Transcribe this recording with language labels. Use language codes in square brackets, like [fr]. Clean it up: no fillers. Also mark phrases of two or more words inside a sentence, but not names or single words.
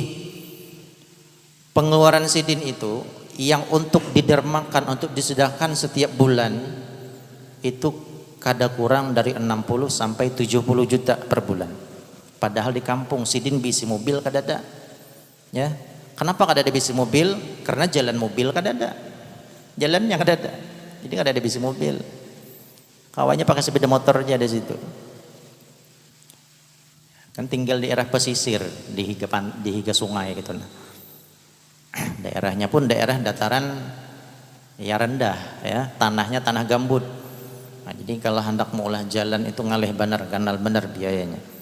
[bjn] Pengeluaran sidin itu yang untuk didermakan, untuk disedekahkan setiap bulan itu kada kurang dari 60 sampai 70 juta per bulan. Padahal di kampung sidin bisi mobil kada ada. Ya. Kenapa kada ada bisi mobil? Karena jalan mobil kada ada. Jalannya kada ada. Jadi kada ada bisi mobil. [id] Kawannya pakai sepeda motornya di situ. [bjn] Kan tinggal di daerah pesisir, di higa sungai gitu nah. [id] Daerahnya pun daerah dataran ya rendah ya, tanahnya tanah gambut. [bjn] Nah, jadi kalau hendak mengolah jalan itu ngalih benar, ganal benar biayanya.